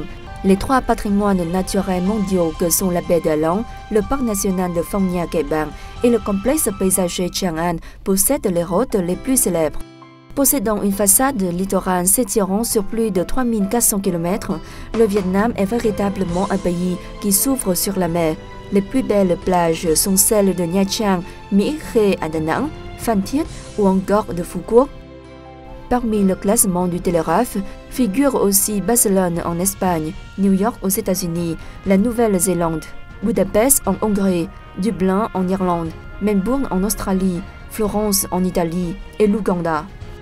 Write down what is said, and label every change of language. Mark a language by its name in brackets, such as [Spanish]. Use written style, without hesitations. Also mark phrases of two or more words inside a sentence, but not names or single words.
[French] Les 3 patrimoines naturels mondiaux que sont la baie d'Along, le parc national de Phong Nha Kẻ Bàng et le complexe paysager Chiang An possèdent les routes les plus célèbres. Possédant une façade littorale s'étirant sur plus de 3400 km, le Vietnam est véritablement un pays qui s'ouvre sur la mer. Les plus belles plages sont celles de Nha Trang, Mỹ Khê à Đà Nẵng, Phan Thiết ou encore de Phu Quoc. Parmi le classement du Télégraphe figurent aussi Barcelone en Espagne, New York aux États-Unis, la Nouvelle-Zélande, Budapest en Hongrie, Dublin en Irlande, Melbourne en Australie, Florence en Italie et l'Ouganda.